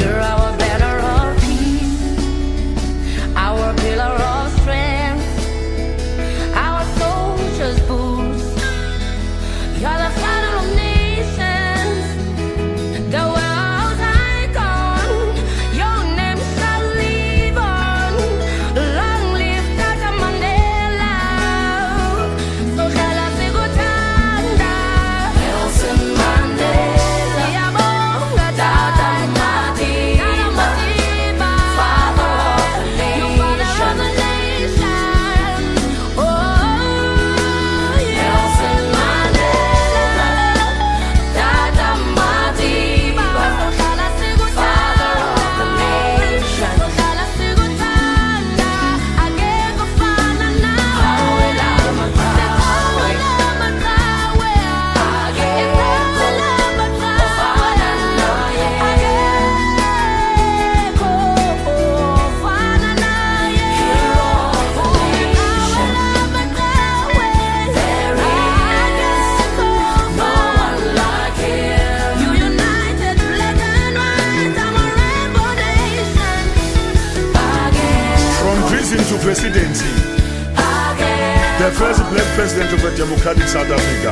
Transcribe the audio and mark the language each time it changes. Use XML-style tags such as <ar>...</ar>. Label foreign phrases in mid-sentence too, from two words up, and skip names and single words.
<en>You're our banner of peace, our pillar of strength, our soldiers' boots. You're the father of nations, the world's icon. Your name shall live on. Long live Tata Mandela.</en> <xh>Sohlala sikuthanda. Nelson Mandela. Siyabonga Tata Madiba,</xh> <en>father of the nation. Oh, Nelson Mandela, Tata Madiba, father of the nation.</en> <xh>Sohlala sikuthanda, akekho ofana nawe. Sekawela makawe, akekho ofana naye. Akekho ofana naye.</xh> <en>Hero of the nation. There is no one like him. You united black and white, I'm a rainbow nation. From prison to presidency, the first black president of a democratic South Africa.</en>